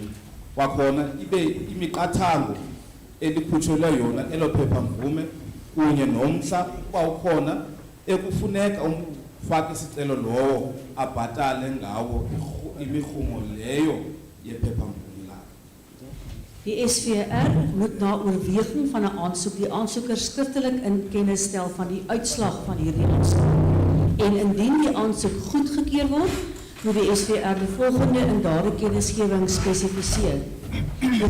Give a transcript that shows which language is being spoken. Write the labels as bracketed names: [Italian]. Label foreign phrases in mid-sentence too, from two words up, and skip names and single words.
[Xhosa] Kwakhona ibe imiqathango elikhutshelwe yona elo phepha mvume kunye nomhla uba ukhona ekufuneka umfaki isicelo lowo abhatale ngawo imirhumo leyo yephepha mvume lakhe. [Afrikaans] Die SVR moet na oorweging van 'n aansoek die aansoeker skriftelik in kennis stel van die uitslag van hierdie aansoek. En indien die aansoek goedgekeur word, moet die SVR die volgende in daardie kennisgewing spesifiseer: die